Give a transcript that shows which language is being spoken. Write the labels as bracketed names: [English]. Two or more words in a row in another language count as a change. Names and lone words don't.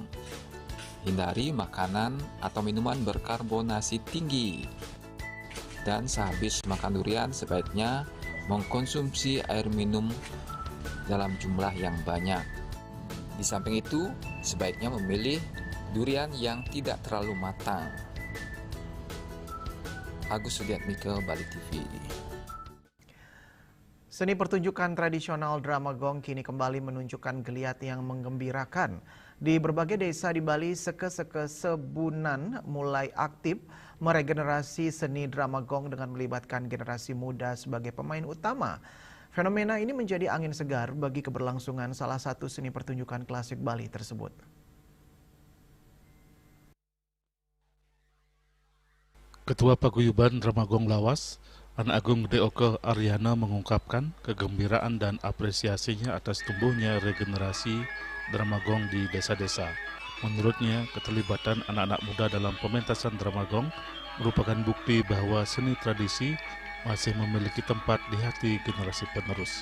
[Indonesian] Hindari makanan atau minuman berkarbonasi tinggi. Dan sehabis makan durian sebaiknya mengkonsumsi air minum dalam jumlah yang banyak. Di samping itu, sebaiknya memilih durian yang tidak terlalu matang. Agus Sudiatmike, Bali TV. Seni pertunjukan tradisional drama gong kini kembali menunjukkan geliat yang menggembirakan. Di berbagai desa di Bali, seke-seke Sebunan mulai aktif meregenerasi seni drama gong dengan melibatkan generasi muda sebagai pemain utama. Fenomena ini menjadi angin segar bagi keberlangsungan salah satu seni pertunjukan klasik Bali tersebut. Ketua Paguyuban Drama Gong Lawas, Anak Agung Gede Oke Aryana mengungkapkan kegembiraan dan apresiasinya atas tumbuhnya regenerasi drama gong di desa-desa. Menurutnya, keterlibatan anak-anak muda dalam pementasan drama gong merupakan bukti bahwa seni tradisi masih memiliki tempat di hati generasi penerus.